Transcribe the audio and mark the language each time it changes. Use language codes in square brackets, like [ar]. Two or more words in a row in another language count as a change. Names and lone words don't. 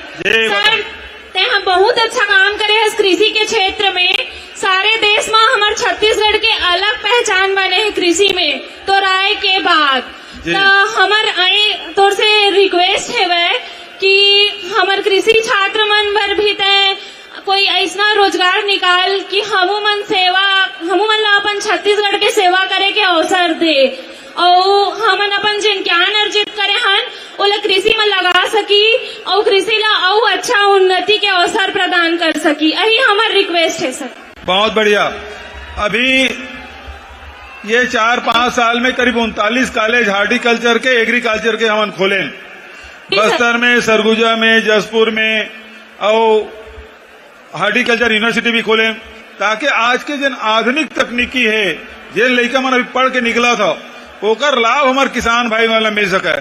[hne] सर ते हम बहुत अच्छा काम करे हैं कृषि के क्षेत्र में। सारे देश में हमारे छत्तीसगढ़ के अलग पहचान बने हैं कृषि में, तो राय के बाद तो हमार तौर से रिक्वेस्ट है वह कि हमार कृषि छात्र मन पर भी तय कोई ऐसा रोजगार निकाल कि हमू मन ला अपन छत्तीसगढ़ के सेवा करे के अवसर दे, और हमन अपन जिन ज्ञान अर्जित करे हन ओला कृषि में लगा सकी और कृषि ला और अच्छा उन्नति के अवसर प्रदान कर सकी। यही हमार रिक्वेस्ट है सर। बहुत बढ़िया। अभी ये 4-5 साल में करीब 39 कॉलेज हार्टिकल्चर के, एग्रीकल्चर के हमन खोले, बस्तर में, सरगुजा में, जसपुर में, और हार्टिकल्चर यूनिवर्सिटी भी खोले, ताकि आज के जिन आधुनिक तकनीकी है, जिन लड़का मन अभी पढ़ के निकला था, ओकर लाभ हमारे किसान भाई वाला मिल सके।